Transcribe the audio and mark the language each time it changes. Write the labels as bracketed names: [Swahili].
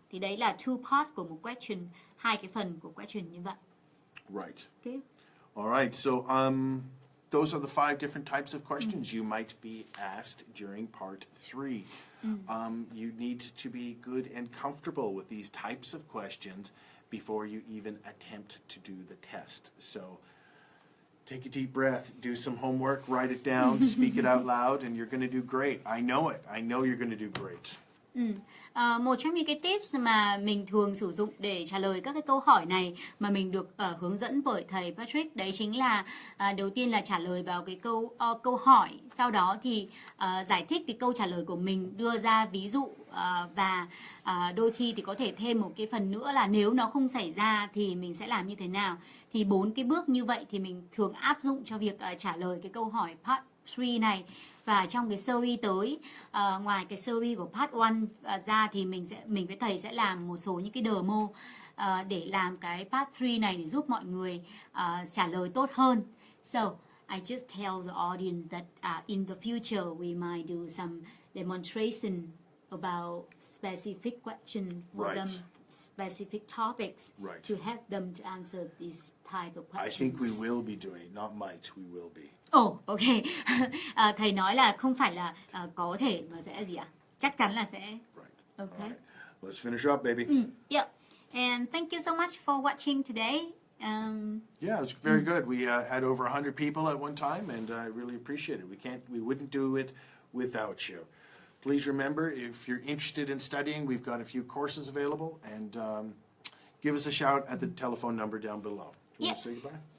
[Vietnamese] Thì đấy là [English] two part [Vietnamese] của một question, 2 cái phần của question như vậy. [English] Right. Okay. All right. So those are the 5 different types of questions you might be asked during part 3. You need to be good and comfortable with these types of questions before you even attempt to do the test. So take a deep breath, do some homework, write it down, speak it out loud, and you're going to do great. I know it. I know you're going to do great. [Vietnamese] Một trong những cái tips mà mình thường sử dụng để trả lời các cái câu hỏi này mà mình được hướng dẫn bởi thầy Patrick, đấy chính là đầu tiên là trả lời vào cái câu hỏi, sau đó thì giải thích cái câu trả lời của mình, đưa ra ví dụ, và đôi khi thì có thể thêm một cái phần nữa là nếu nó không xảy ra thì mình sẽ làm như thế nào. Thì 4 cái bước như vậy thì mình thường áp dụng cho việc trả lời cái câu hỏi part 3 này. Và trong cái series tới, ngoài cái series của part 1 ra thì mình với thầy sẽ làm một số những cái demo để làm cái part 3 này để giúp mọi người trả lời tốt hơn. [English] So, I just tell the audience that in the future we might do some demonstration about specific questions for them, specific topics to help them to answer these type of questions. I think we will be doing, not might, we will be. Ok. [Vietnamese] Thầy nói là không phải là có thể mà sẽ gì ạ? Chắc chắn là sẽ. [English] Right. Okay. Right. Let's finish up, baby. Yep. And thank you so much for watching today. Yeah, it was very good. We had over 100 people at one time, and I really appreciate it. We wouldn't do it without you. Please remember, if you're interested in studying, we've got a few courses available, and give us a shout at the telephone number down below. Do you want to say goodbye?